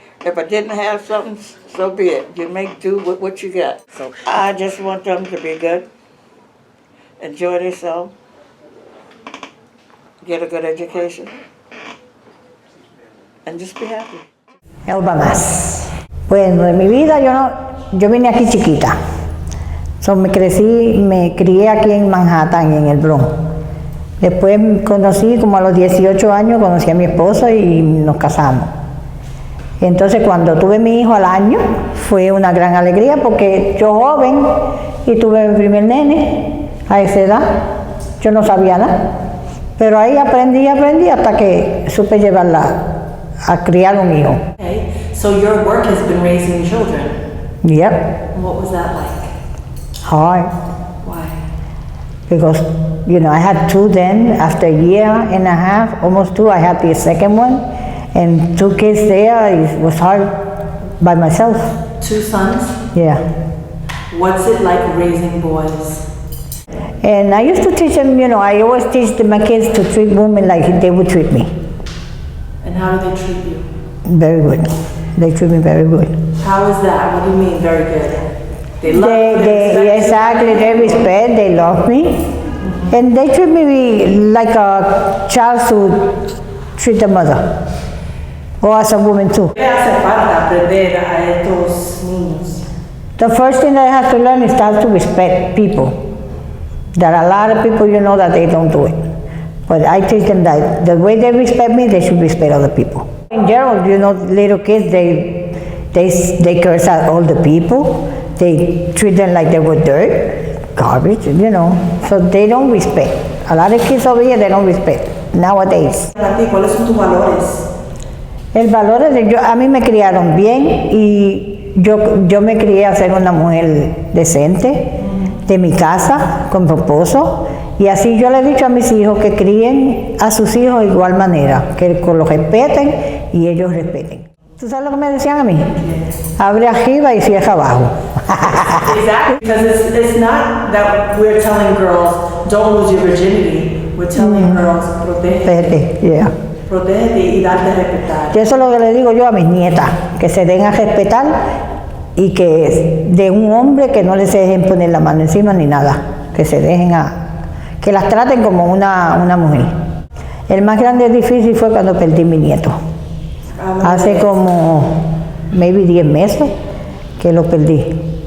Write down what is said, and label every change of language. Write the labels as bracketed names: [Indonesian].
[English] If I didn't have something, so be it. You make do with what you got. So I just want them to be good, enjoy themselves, get a good education, and just be happy. [Spanish] Elba más. Bueno, en mi vida yo vine aquí chiquita. So, me crié aquí en Manhattan, en el Bronx. Después conocí, como a los 18 años, conocí a mi esposo y nos casamos. Entonces, cuando tuve mi hijo al año, fue una gran alegría porque yo joven y tuve mi primer nene a esa edad, yo no sabía nada. Pero ahí aprendí hasta que supe llevarla a criar un hijo. [English] Okay, so your work has been raising children. Yep, What was that like? hard. Why? Because, I had 2 then. After a year and a half, almost 2, I had the second one. And 2 kids there, it was hard by myself. 2 sons? Yeah. What's it like raising boys? And I used to teach them, I always teach my kids to treat women like they would treat me. And how do they treat you? Very good. They treat me very good. How is that? What do you mean, very good? They love you, they respect Exactly, they respect, they love me. And they treat me like a child should treat the mother. Or as a woman too. [Spanish] ¿Qué hace falta aprender a estos niños? [English] The first thing that I have to learn is how to respect people. There are a lot of people that they don't do it. But I teach them that the way they respect me, they should respect other people. In general, little kids, they curse at older people. They treat them like they were dirt. garbage, you know. So they don't respect. A lot of kids over here, they don't respect nowadays. [Spanish] Para ti, ¿cuáles son tus valores? El valor es de a mí me criaron bien y yo me crié a ser una mujer decente de mi casa con mi esposo, y así yo le he dicho a mis hijos que críen a sus hijos de igual manera, que los respeten y ellos respeten. ¿Tú sabes lo que me decían a mí? Abre arriba y cierra abajo. [English] Exactly, because it's not that we're telling girls don't lose your virginity. We're telling girls [Spanish] protégete. [English] Yeah. [Spanish] Protégete y darte a respetar. Y eso es lo que le digo yo a mis nietas, que se den a respetar y que de un hombre que no les dejen poner la mano encima ni nada, que se dejen que las traten como una mujer. El más grande y difícil fue cuando perdí mi nieto. Hace como, maybe 10 meses que lo perdí.